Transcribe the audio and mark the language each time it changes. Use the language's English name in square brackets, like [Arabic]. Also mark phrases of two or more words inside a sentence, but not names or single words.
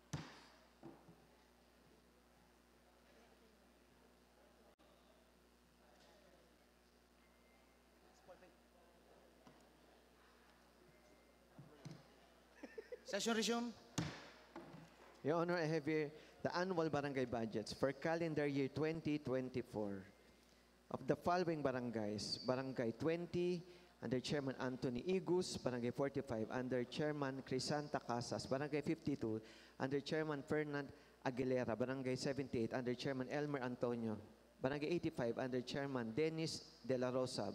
[English] Session resume. Your Honor, I have here the annual barangay budgets for calendar year 2024 of the following barangays. Barangay 20, under Chairman Anthony Igus. Barangay 45, under Chairman Crisanta Casas. Barangay 52, under Chairman Fernand Aguilera. Barangay 78, under Chairman Elmer Antonio. Barangay 85, under Chairman Dennis De La Rosa.